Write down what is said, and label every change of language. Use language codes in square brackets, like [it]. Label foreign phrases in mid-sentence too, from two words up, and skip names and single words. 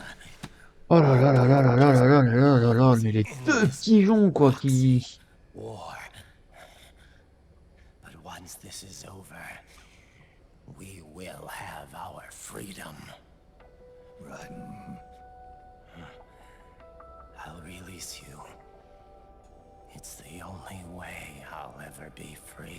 [fr] Oh là là là là là là là là là là là, mais les deux pigeons quoi qui... [en] War. But once this is over, we will have our freedom. I'll release you. It's the only way I'll ever be free.